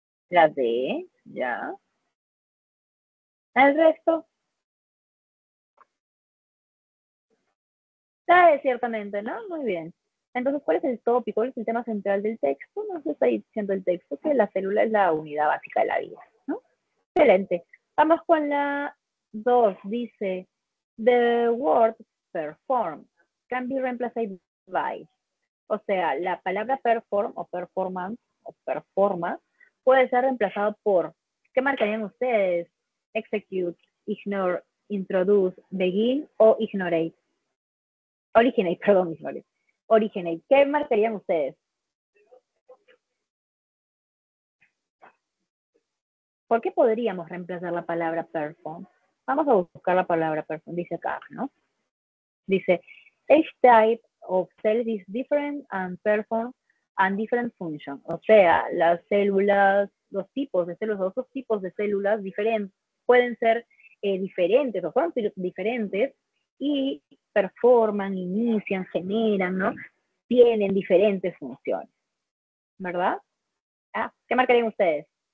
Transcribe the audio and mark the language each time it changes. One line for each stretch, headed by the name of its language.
Spanish: La D, ya. El resto. La ciertamente, ¿no? Muy bien. Entonces, ¿cuál es el tópico? ¿Cuál es el tema central del texto? Nos está diciendo el texto que la célula es la unidad básica de la vida, ¿no? Excelente. Vamos con la 2.
English: Dice, the word perform can be replaced by.
Spanish: O sea, la palabra perform o performance o performa puede ser reemplazado por, ¿qué marcarían ustedes?
English: Execute, ignore, introduce, begin o ignorate.
Spanish: Originate, perdón, ignore. Originate. ¿Qué marcarían ustedes? ¿Por qué podríamos reemplazar la palabra perform? Vamos a buscar la palabra perform, dice acá, ¿no?
English: Dice, each type of cell is different and perform and different function.
Spanish: O sea, las células, los tipos de células, otros tipos de células diferentes, pueden ser diferentes o son diferentes y performan, inician, generan, ¿no? Tienen diferentes funciones, ¿verdad? Ah, ¿qué marcarían ustedes?